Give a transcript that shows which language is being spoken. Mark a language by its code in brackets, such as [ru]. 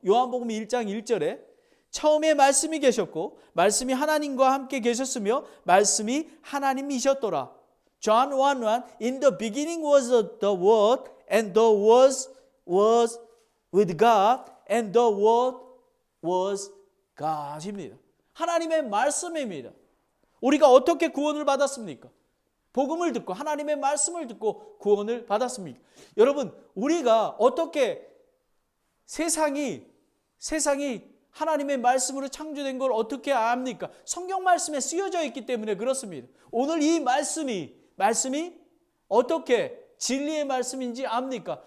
[ko] 요한복음 1장 1절에 처음에 말씀이 계셨고 말씀이 하나님과 함께 계셨으며 말씀이 하나님이셨더라. [en] John 1:1 In the beginning was the word and the word was with God and the word was God입니다. [ko] 하나님의 말씀입니다. 우리가 어떻게 구원을 받았습니까? 복음을 듣고 하나님의 말씀을 듣고 구원을 받았습니까? 여러분, 우리가 어떻게 세상이 하나님의 말씀으로 창조된 걸 어떻게 압니까? 성경 말씀에 쓰여져 있기 때문에 그렇습니다. 오늘 이 말씀이 어떻게 진리의 말씀인지 압니까?